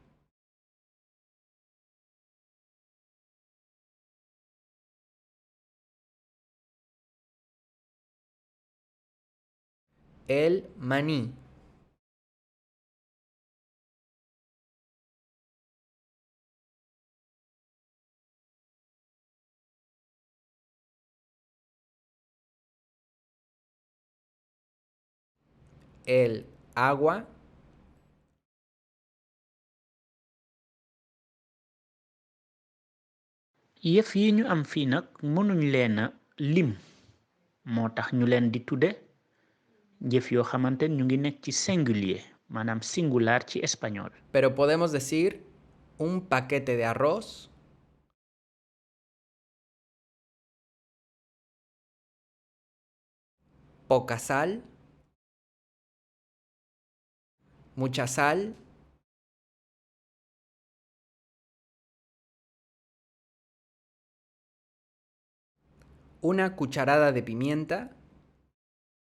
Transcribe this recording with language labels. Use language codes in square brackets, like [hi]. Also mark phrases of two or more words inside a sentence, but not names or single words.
[es] el maní, el agua, [wo] yëf yi ñu am fii nag mënuñ leen a lim moo tax ñu leen di tudde jëf yoo xamante ñu ngi nekk ci singulier maanaam singular ci espagnol. [es] pero podemos decir un paquete de arroz, poca sal, mucha sal, una cucharada de pimienta,